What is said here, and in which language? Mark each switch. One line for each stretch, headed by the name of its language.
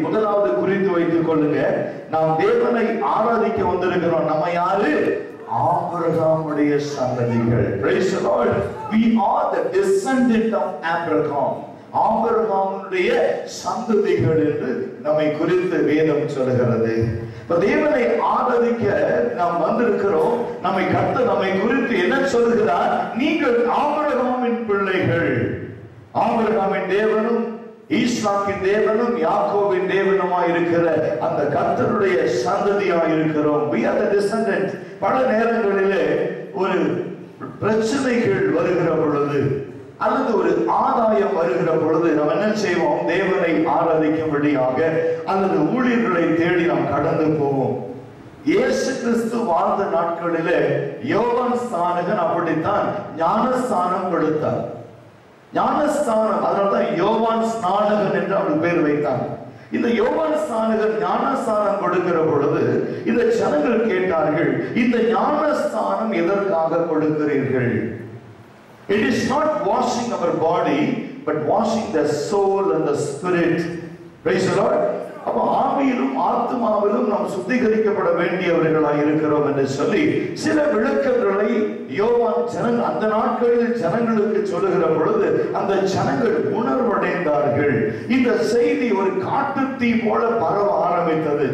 Tamil: முதலாவது குறித்து வைத்துக் கொள்ளுங்க, நாம் தேவனை ஆராதிக்க வந்திருக்கிறோம். நம்ம யாரு? ஆபிரகாமுடைய சந்ததிகள்.
English: Praise the Lord. We are the descendant of Abraham.
Tamil: ஆபிரகாமுடைய சந்ததிகள் என்று நம்மை குறித்து வேதம் சொல்கிறது. இப்ப தேவனை ஆராதிக்க நாம் வந்திருக்கிறோம். நம்மை குறித்து என்ன சொல்கிறார்? நீங்கள் ஆபிரகாமின் பிள்ளைகள். ஆபிரகாமின் தேவனும் ஈசாக்கின் தேவனும் யாக்கோபின் தேவனுமாய் இருக்கிற அந்த கர்த்தருடைய சந்ததியாய் இருக்கிறோம்.
English: We are the descendant.
Tamil: பல நேரங்களிலே ஒரு பிரச்சனைகள் வருகிற பொழுது அல்லது ஒரு ஆதாயம் வருகிற பொழுது நாம் என்ன செய்வோம்? தேவனை ஆராதிக்கும்படியாக அல்லது ஊழியர்களை தேடி நாம் கடந்து போவோம். இயேசு கிறிஸ்து வாழ்ந்த நாட்களிலே யோவான் ஸ்நானகன் அப்படித்தான் ஞானஸ்தானம் கொடுத்தார். ஞானஸ்தானம், அதனால்தான் யோவான் ஸ்நானகன் என்று அவர் பேர் வைத்தார். இந்த யோவான் ஸ்நானகன் ஞானஸ்தானம் கொடுக்கிற பொழுது இந்த ஜனங்கள் கேட்டார்கள், இந்த ஞானஸ்தானம் எதற்காக கொடுக்கிறீர்கள்?
English: It is not washing our body, but washing the soul and the spirit. Praise the Lord.
Tamil: அப்ப ஆவியிலும் ஆத்துமாவிலும் நாம் சுத்திகரிக்கப்பட வேண்டியவர்களாய் இருக்கிறோம் என்று சொல்லி சில விளக்கங்களை யோவான் அந்த நாட்களில் ஜனங்களுக்கு சொல்லுகிற பொழுது அந்த ஜனங்கள் உணர்வடைந்தார்கள். இந்த செய்தி ஒரு காட்டுத்தீ போல பரவ ஆரம்பித்தது.